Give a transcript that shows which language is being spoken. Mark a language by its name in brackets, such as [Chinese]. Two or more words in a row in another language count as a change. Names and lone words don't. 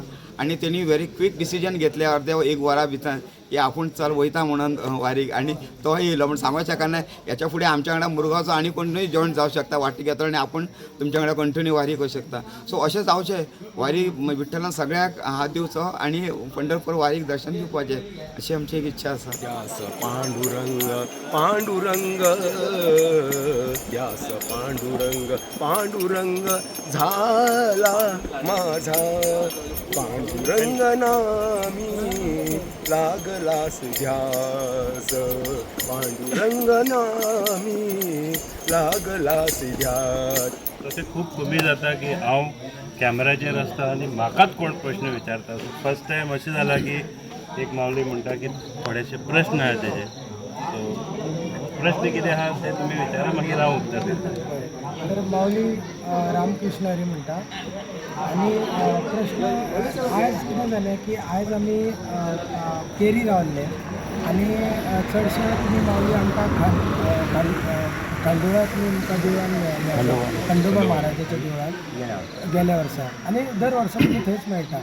[Konkani] आनी तेणी [English] very quick decision [Konkani] घेतलें अर्दे 1 वरा भितर की आपूण चल वयता म्हणून वारीक. आनी तो येयलो म्हण सांगूंक शकना हेच्या फुडें आमच्या वांगडा मुरगांवचो आनी कोणूय जॉयन जावं शकता वाटी घेतलो आनी आपूण तुमच्या वांगडा कंटिन्यू वारी करूं शकता. सो अशें जावचें. वारी विठ्ठलान सगळ्याक हात दिवचो आनी पंढरपूर वारीक दर्शन दिवपाचें अशी आमची एक इच्छा आसा. [Marathi] ध्यास पांडुरंग पांडुरंग ध्यास पांडुरंग पांडुरंग झाला माझा पांडुरंग नामी लागलास ध्यास पांडुरंग नामी लागलास ध्यास. [Konkani] तशें खूब कमी जाता की हांव कॅमेराचेर आसता आनी म्हाकाच कोण प्रश्न विचारता. [English] first time [Konkani] अशें जालां की एक मावली म्हणटा की थोडेशे प्रश्न आहा तेजे. सो प्रश्न कितें आहा ते तुमी विचारा, मागीर हांव उत्तर दिता. तर माऊली रामकृष्ण हरी म्हणटा. आणि प्रश्न आयज कितें जालें की आयज आमी केरी रावल्ले आनी चडशे तुमी माऊली आमकां खांडोळा तुमी आमकां देवळान खंडोबा महाराजाच्या देवळान गेल्या वर्सा आनी दर वर्सा तुमी थंयच मेळटा.